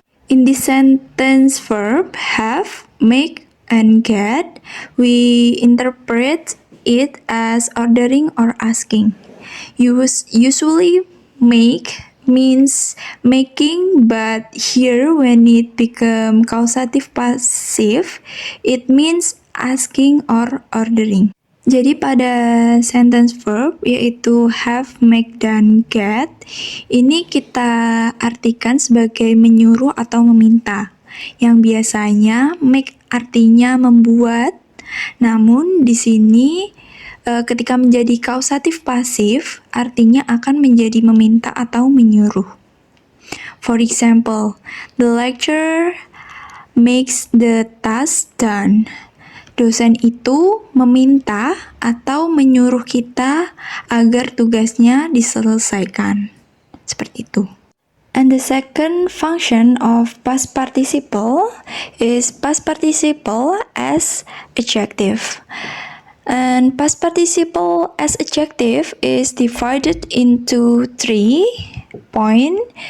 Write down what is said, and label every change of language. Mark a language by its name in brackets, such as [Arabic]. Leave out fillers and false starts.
[English] In this sentence verb, have, make, and get, we interpret it as ordering or asking. Usually, make means making, but here when it become causative passive, it means asking or ordering. [Indonesian] Jadi pada sentence verb yaitu have, make, dan get, ini kita artikan sebagai menyuruh atau meminta. Yang biasanya make artinya membuat, namun di sini ketika menjadi causative pasif artinya akan menjadi meminta atau menyuruh. [English] For example, the lecturer makes the task done. [Indonesian] Dosen itu meminta atau menyuruh kita agar tugasnya diselesaikan. Seperti itu. [English] And the second function of past participle is past participle as adjective. And past participle as adjective is divided into 3 points.